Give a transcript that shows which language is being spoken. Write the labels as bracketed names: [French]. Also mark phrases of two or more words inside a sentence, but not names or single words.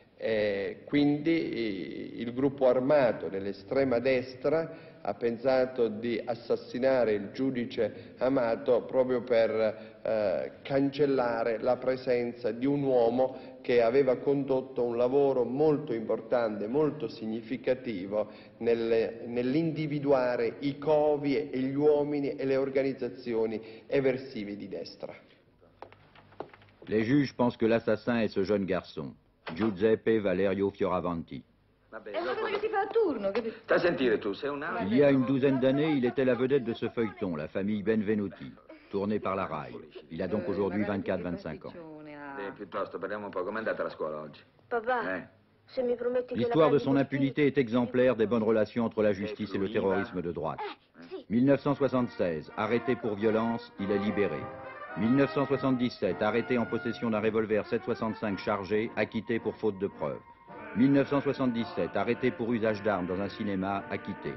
[Italian] Quindi il gruppo armato dell'estrema destra ha pensato di assassinare il giudice Amato proprio per cancellare la presenza di un uomo che aveva condotto un lavoro molto importante, molto significativo nell'individuare i covi e gli uomini e le organizzazioni eversive di destra. [French] Les juges pensent que l'assassin est ce jeune garçon, Giuseppe Valerio Fioravanti. [Italian] È una cosa che si fa a turno, capito? Stai a sentire tu, sei un [French] Il y a une douzaine d'années, il était la vedette de ce feuilleton, La famille Benvenuti, tourné par la RAI. Il a donc aujourd'hui 24-25 ans. [Italian] Piuttosto, parliamo un po', com'è andata la scuola oggi? Papà, se mi prometti che [French] L'histoire de son impunité est exemplaire des bonnes relations entre la justice et le terrorisme de droite. 1976, arrêté pour violence, il est libéré. 1977, arrêté en possession d'un revolver 7,65 chargé, acquitté pour faute de preuve. 1977, arrêté pour usage d'armes dans un cinéma, acquitté.